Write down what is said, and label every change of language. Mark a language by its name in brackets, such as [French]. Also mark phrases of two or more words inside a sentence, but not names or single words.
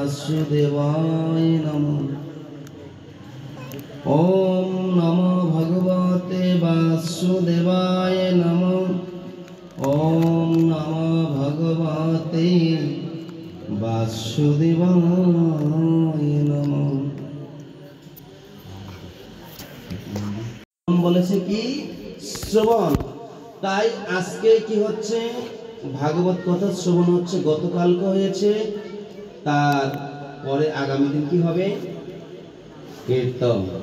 [Sanskrit] वासुदेवाय नमः। ओम नमो भगवते वासुदेवाय नमः। ओम नमो भगवते वासुदेवाय नमः। [Bangla] বলেছে কি শ্রবণ, তাই আজকে কি হচ্ছে ভাগবত কথা শ্রবণ হচ্ছে, গতকালকে হয়েছে, তার পরে আগামী দিন কি হবে কীর্তন।